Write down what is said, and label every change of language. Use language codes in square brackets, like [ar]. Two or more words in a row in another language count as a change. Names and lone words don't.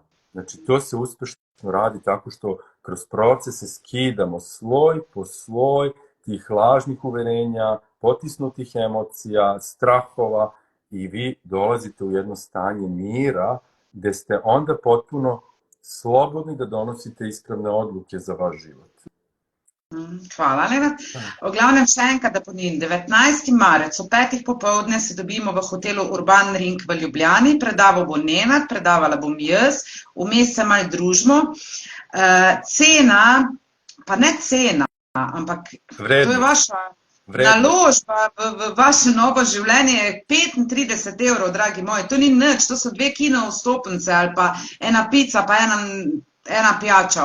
[sr] Znači, to se uspešno radi tako što kroz procese skidamo sloj po sloj tih lažnih uverenja, potisnutih emocija, strahova i vi dolazite u jedno stanje mira gde ste onda potpuno slobodni da donosite ispravne odluke za vaš život. Hvala, Nenad. [sl] V glavnem še enkrat, da ponovim, 19. marec o 5. popoldne se dobimo v hotelu Urban Ring v Ljubljani, predaval bo Nenad, predavala bom jaz, vmes se malo družimo. Cena, pa ne cena, ampak to je vaša naložba v vaše novo življenje, je 35 €, dragi moji, to ni nič, to so 2 kino vstopnice ali pa ena pica, pa ena pijača.